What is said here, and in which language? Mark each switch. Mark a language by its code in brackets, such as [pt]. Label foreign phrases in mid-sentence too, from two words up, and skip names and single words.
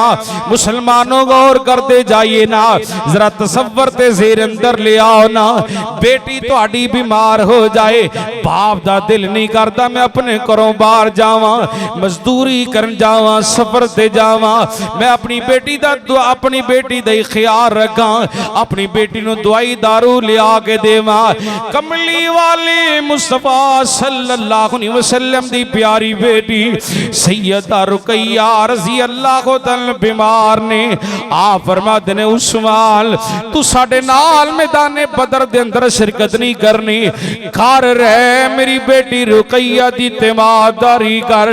[ur] مسلمانو غور کرتے جائیے نا, [pa] ਜ਼ਰਾ ਤਸੱਵੁਰ ਤੇ ਜ਼ੇਰ ਅੰਦਰ ਲੈ ਆਓ ਨਾ, ਬੇਟੀ ਤੁਹਾਡੀ ਬੀਮਾਰ ਹੋ ਜਾਏ, ਬਾਪ ਦਾ ਦਿਲ ਨਹੀਂ ਕਰਤਾ ਮੈਂ ਅਪਣੇ ਘਰੋਂ ਬਾਹਰ ਜਾਵਾਂ, ਮਜ਼ਦੂਰੀ ਕਰਨ ਜਾਵਾਂ, ਸਫ਼ਰ ਤੇ ਜਾਵਾਂ, ਮੈਂ ਅਪਣੀ ਬੇਟੀ ਦਾ ਅਪਣੀ ਬੇਟੀ ਦਾ ਖ਼ਿਆਲ ਰੱਖਾਂ, ਅਪਣੀ ਬੇਟੀ ਨੂੰ ਦਵਾਈ ਦਾਰੂ ਲਿਆ ਕੇ ਦੇਵਾਂ। ਕਮਲੀ ਵਾਲੇ ਮੁਸਤਫ਼ਾ [ar] صلى الله عليه وسلم [pa] ਦੀ ਪਿਆਰੀ ਬੇਟੀ ਸੱਯਦ ਸੱਯਦਾ ਰੁਕੱਯਾ [ar] رضي الله تعالى [pa] ਬੀਮਾਰ ਨੇ। ਆਪ ਫ਼ਰਮਾਤੇ ਨੇ ਉਸਮਾਨ ਤੂੰ ਸਾਡੇ ਨਾਲ ਮੈਦਾਨੇ ਬਦਰ ਦੇ ਅੰਦਰ ਸ਼ਿਰਕਤ ਨਹੀਂ ਕਰਨੀ, ਘਰ ਰਹਿ ਮੇਰੀ ਬੇਟੀ ਰੁਕੱਯਾ ਦੀ ਤੀਮਾਰਦਾਰੀ ਕਰ।